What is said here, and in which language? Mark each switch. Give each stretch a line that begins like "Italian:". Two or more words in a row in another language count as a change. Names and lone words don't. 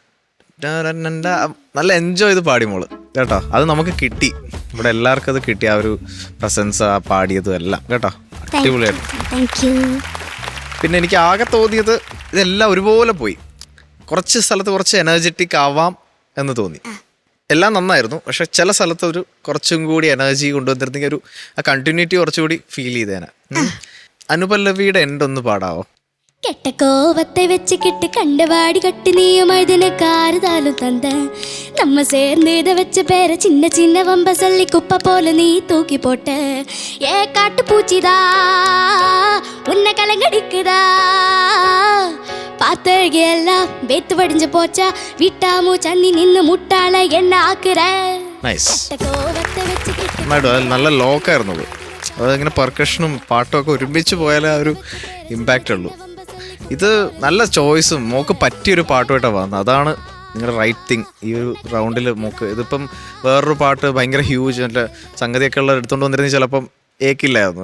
Malayalam: നല്ല എൻജോയ് ചെയ്ത് പാടി മോള് കേട്ടോ അത് നമുക്ക് കിട്ടി ഇവിടെ എല്ലാവർക്കും അത് കിട്ടി ആ ഒരു പ്രസൻസ് ആ പാടിയതും എല്ലാം കേട്ടോ അടിപൊളിയായിരുന്നു പിന്നെ എനിക്ക് ആകെ തോന്നിയത് ഇതെല്ലാം ഒരുപോലെ പോയി കുറച്ച് സ്ഥലത്ത് കുറച്ച് എനർജറ്റിക് ആവാം എന്ന് തോന്നി എല്ലാം നന്നായിരുന്നു പക്ഷെ ചില സ്ഥലത്ത് ഒരു കുറച്ചും കൂടി എനർജി കൊണ്ടുവന്നിരുന്നെങ്കിൽ ഒരു ആ കണ്ടിന്യൂറ്റി കുറച്ചുകൂടി ഫീൽ ചെയ്തേനെ അനുപല്ലവിയുടെ എൻഡ് ഒന്ന് പാടാവോ
Tamil: கெட்ட கோவத்தை வச்சுக்கிட்டு கண்டவாடி கட்டி நீயும் அழுதுனுக்கு ஆறுதாலும் தந்த நம்ம சேர்ந்து இதை வச்ச பேர சின்ன சின்ன வம்ப சொல்லி குப்பை போல நீ தூக்கி போட்ட காட்டு பூச்சிதா உன்னை கலங்கடிக்குதா பார்த்தழகி எல்லாம் வேத்து வடிஞ்சு போச்சா விட்டாமு சந்தி நின்னு முட்டாள என்ன ஆக்குற
Malayalam: നല്ല ലോക്കായിരുന്നു അതിങ്ങനെ പെർക്കഷനും പാട്ടും ഒക്കെ ഒരുമിച്ച് പോയാലേ ആ ഒരു ഇമ്പാക്റ്റ് ഉള്ളൂ ഇത് നല്ല ചോയ്സും മോക്ക് പറ്റിയൊരു പാട്ടുമായിട്ടാണ് വന്നത്. അതാണ് നിങ്ങളുടെ
English: right thing
Malayalam: ഈ ഒരു റൗണ്ടിൽ മോക്ക്. ഇതിപ്പം വേറൊരു പാട്ട് ഭയങ്കര ഹ്യൂജ് നല്ല സംഗതിയൊക്കെ ഉള്ള എടുത്തോണ്ട് വന്നിരുന്നെങ്കിൽ ചിലപ്പം ഏക്കില്ലായിരുന്നു.